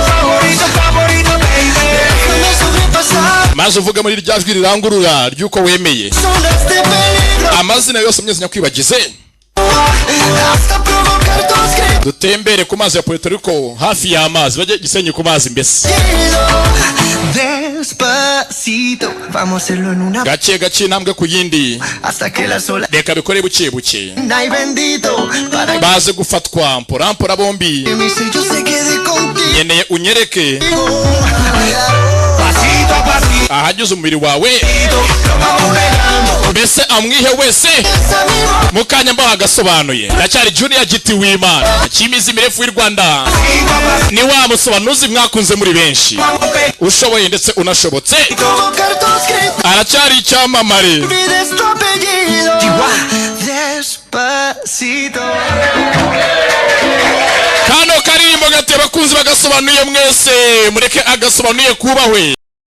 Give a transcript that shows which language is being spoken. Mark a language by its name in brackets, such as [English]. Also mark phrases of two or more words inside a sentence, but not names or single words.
[Kinyarwanda] maze uvuga muri rya jwi rirangurura ry'uko wemeye amazina yose mnyezi nyakwibagize dutembere ku mazi ya Puerto Rico hafi y'amazi bajye Gisenyi ku mazi mbese [Spanish] Despacito, vamos a hacerlo en una [Kinyarwanda] gake gake intambwe ku yindi [Spanish] hasta que la sola [Kinyarwanda] reka bikore buke buke [Spanish] ay bendito para [Kinyarwanda] baze gufatwa mpora bombi [Spanish] que mi sello se quede contigo. [Kinyarwanda] nyeneye unyereke [Spanish] Pasito a pasito, [Kinyarwanda] ahageze umubiri wawe [Spanish] lo vamos pegando. [Kinyarwanda] mbese amwihe wese mukanya mbaho agasobanuye ndacyari Junior Giti w'Imana cyimizi mirefu y'u Rwanda [Spanish] Pasito a pasito, [Kinyarwanda] ni wa musobanuzi mwakunze muri benshi [Spanish] vamos pegando. [Kinyarwanda] ushoboye ndetse unashobotse [Spanish] Provocar tus gritos, [Kinyarwanda] aracyari icyamamare [Spanish] olvides tu apellido. Despacito. [Kinyarwanda] kano karimbo gateye abakunzi bagasobanuye mwese mureke agasobanuye kubahwe